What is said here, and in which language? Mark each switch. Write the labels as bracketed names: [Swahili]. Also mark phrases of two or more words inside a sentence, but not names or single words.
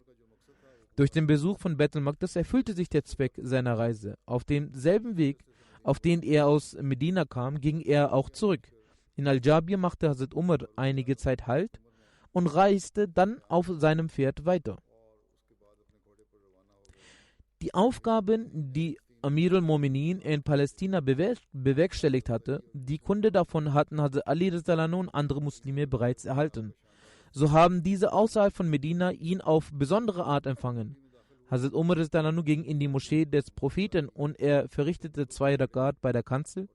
[German] Durch den Besuch von Baitul Maqdis erfüllte sich der Zweck seiner Reise. Auf demselben Weg, auf den er aus Medina kam, ging er auch zurück. In Al-Jabir machte Hazrat Umar einige Zeit Halt und reiste dann auf seinem Pferd weiter. Die Aufgaben, die Amir al-Mu'minin in Palästina bewerkstelligt hatte, die Kunde davon hatten Hazrat Ali und andere Muslime bereits erhalten. So haben diese außerhalb von Medina ihn auf besondere Art empfangen. Hazrat Umar ging in die Moschee des Propheten und er verrichtete 2 Rakat bei der Kanzel.